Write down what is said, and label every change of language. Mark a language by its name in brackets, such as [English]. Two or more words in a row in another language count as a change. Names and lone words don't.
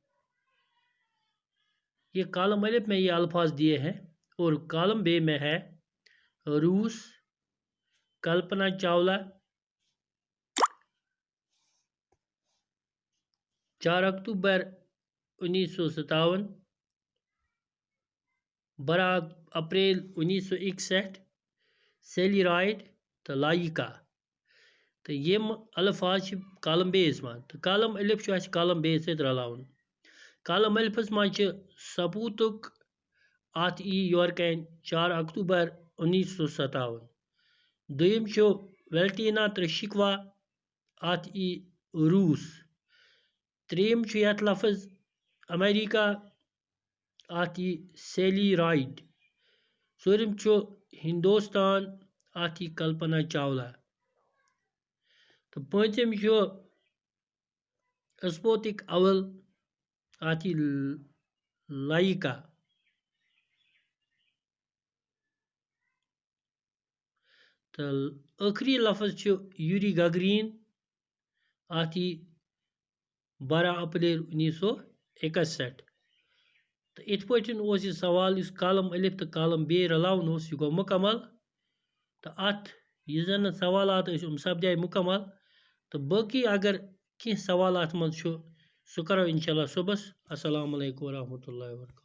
[Urdu] یہ کالم الف میں یہ الفاظ دیے ہیں اور کالم بے میں ہے روس، کلپنا چاولہ، 4 اکتوبر 1957، 12 اپریل 1961، سیلی رائٹ تو لائکا۔ [Kashmiri] تو یم الفاظ کالم بیس من تو کالم الف کالم بیس ست رلاون۔ کالم الفس من سپوتک ات یور کن 4 اکتوبر 1957۔ دویم ویلٹینا ترشکوا ات روس۔ تریم یت لفظ امریکہ ات سیلی رائٹ۔ ژورم ہندوستان ات کلپنا چاولہ۔ تو پانچم اسپوتنک اول ات لائکا۔ تو ٲخری لفظ یوری گاگرین ات 12 اپریل 1961۔ تو ات پٲٹھۍ اوس یہ سوال اس کالم الف تو کالم بے رلاون اوس یہ گو مکمل۔ تو ات یہ زن سوالات ٲسۍ سپدے مکمل۔ تو باقی اگر کینٛہہ سوال ات منٛز چھُ سُہ کرو انشاءاللہ صبحس۔ [Arabic] السلام علیکم ورحمۃ اللہ وبرکاتہ۔